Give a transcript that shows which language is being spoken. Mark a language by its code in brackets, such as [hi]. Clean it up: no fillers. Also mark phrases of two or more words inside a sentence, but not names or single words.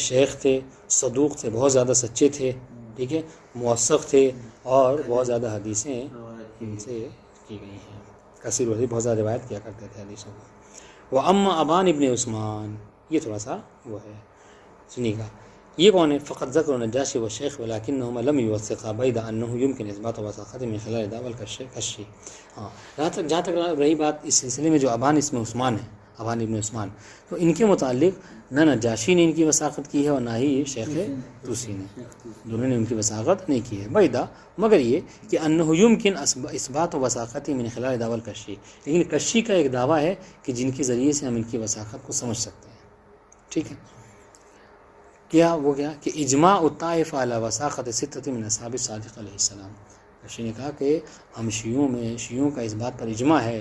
[ur] شیخ تھے، صدوق تھے، بہت زیادہ سچے تھے. ٹھیک ہے، موثق تھے اور بہت زیادہ حدیثیں ان سے کی گئی ہیں. کثیر الحدیث، بہت زیادہ روایت کیا کرتے تھے حدیثوں کو. وہ اما ابان ابن عثمان، یہ تھوڑا سا وہ ہے، سنیے گا. یہ کون ہے؟ [ar] فقط ذکر النجاشی و شیخ ولکنہما لم یوثقا بعد انہ یمکن اثبات وثاقت من خلال دعوی الکشی. [ur] ہاں، جہاں تک رہی بات اس سلسلے میں جو ابان اسم عثمان ہے، ابان ابن عثمان، تو ان کے متعلق نہ نجاشی نے ان کی وثاقت کی ہے اور نہ ہی شیخ طوسی نے، دونوں نے ان کی وثاقت نہیں کی ہے. [ar] بعیدہ، [ur] مگر یہ کہ [ar] انہ یمکن اثبات و وثاقت من خلال دعوی الکشی، [ur] لیکن کشی کا ایک دعویٰ ہے کہ جن کے ذریعے سے ہم ان کی وثاقت کو سمجھ سکتے ہیں. ٹھیک ہے، کیا وہ کیا کہ [ar] اجماع الطائفہ علی وثاقت ستۃ من اصحاب الصادق علیہ السلام. [ur] کشی نے کہا کہ ہم شیعوں کا اس بات پر اجماع ہے.